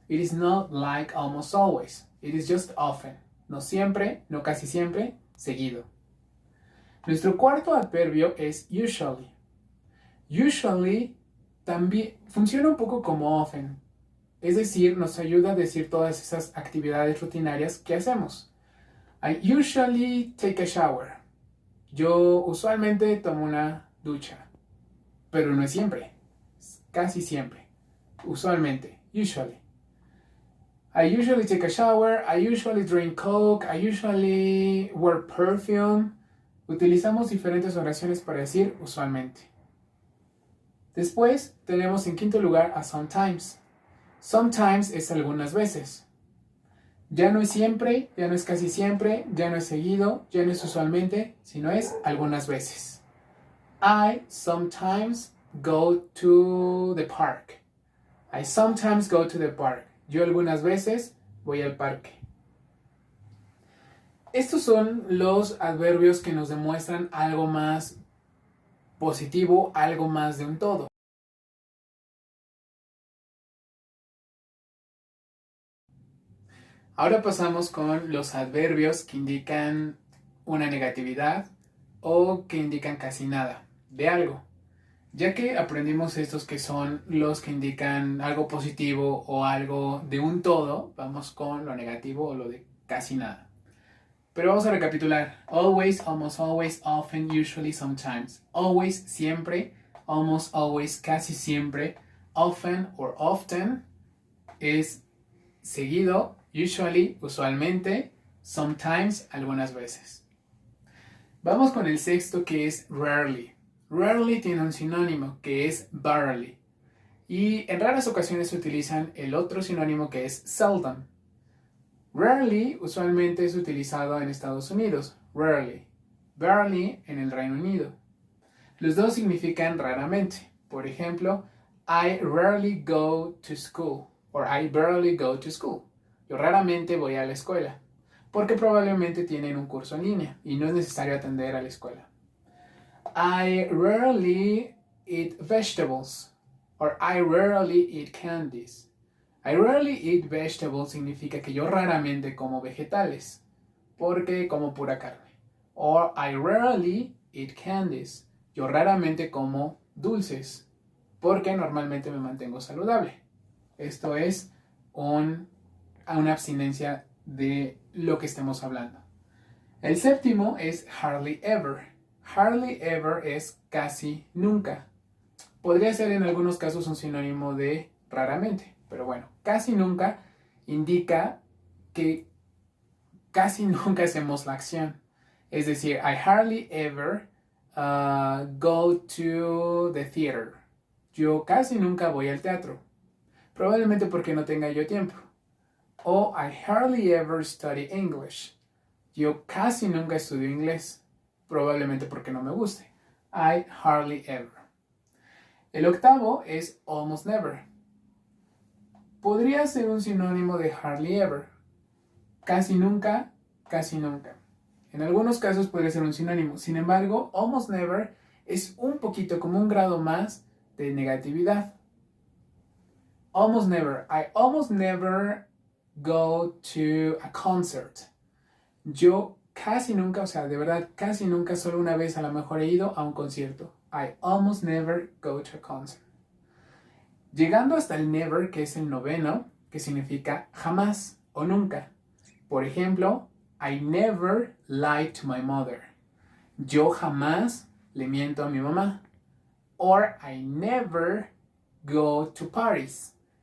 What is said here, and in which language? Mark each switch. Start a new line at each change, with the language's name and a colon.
English: It is not like almost always. It is just often.
Spanish: No siempre, no casi siempre, seguido. Nuestro cuarto adverbio es usually. Usually también funciona un poco como often. Es decir, nos ayuda a decir todas esas actividades rutinarias que hacemos.
English: I usually take a shower.
Spanish: Yo usualmente tomo una ducha. Pero no es siempre. Casi siempre. Usualmente. Usually.
English: I usually take a shower. I usually drink Coke. I usually wear perfume.
Spanish: Utilizamos diferentes oraciones para decir usualmente. Después tenemos en quinto lugar a sometimes. Sometimes es algunas veces. Ya no es siempre, ya no es casi siempre, ya no es seguido, ya no es usualmente, sino es algunas veces.
English: I sometimes go to the park. I sometimes go to the park.
Spanish: Yo algunas veces voy al parque. Estos son los adverbios que nos demuestran algo más positivo, algo más de un todo. Ahora pasamos con los adverbios que indican una negatividad o que indican casi nada de algo. Ya que aprendimos estos que son los que indican algo positivo o algo de un todo, vamos con lo negativo o lo de casi nada. Pero vamos a recapitular.
English: Always, almost always, often, usually, sometimes.
Spanish: Always, siempre. Almost always, casi siempre. Often or often es seguido. Usually, usualmente. Sometimes, algunas veces. Vamos con el sexto, que es rarely. Rarely tiene un sinónimo que es barely. Y en raras ocasiones se utilizan el otro sinónimo que es seldom. Rarely usualmente es utilizado en Estados Unidos, rarely. Barely en el Reino Unido. Los dos significan raramente. Por ejemplo,
English: I rarely go to school. Or I barely go to school.
Spanish: Yo raramente voy a la escuela. Porque probablemente tienen un curso en línea y no es necesario atender a la escuela.
English: I rarely eat vegetables. Or I rarely eat candies. I rarely eat vegetables
Spanish: significa que yo raramente como vegetales, porque como pura carne.
English: Or I rarely eat candies.
Spanish: Yo raramente como dulces, porque normalmente me mantengo saludable. Esto es una abstinencia de lo que estemos hablando. El séptimo es hardly ever. Hardly ever es casi nunca. Podría ser en algunos casos un sinónimo de raramente. Pero bueno, casi nunca indica que casi nunca hacemos la acción. Es decir,
English: I hardly ever go to the theater.
Spanish: Yo casi nunca voy al teatro. Probablemente porque no tenga yo tiempo.
English: O I hardly ever study English.
Spanish: Yo casi nunca estudio inglés. Probablemente porque no me guste.
English: I hardly ever.
Spanish: El octavo es almost never. Podría ser un sinónimo de hardly ever. Casi nunca, casi nunca. En algunos casos podría ser un sinónimo. Sin embargo, almost never es un poquito como un grado más de negatividad.
English: Almost never. I almost never go to a concert.
Spanish: Yo casi nunca, o sea, de verdad, casi nunca, solo una vez a lo mejor he ido a un concierto.
English: I almost never go to a concert.
Spanish: Llegando hasta el never, que es el noveno, que significa jamás o nunca. Por ejemplo,
English: I never lied to my mother.
Spanish: Yo jamás le miento a mi mamá.
English: Or I never go to parties.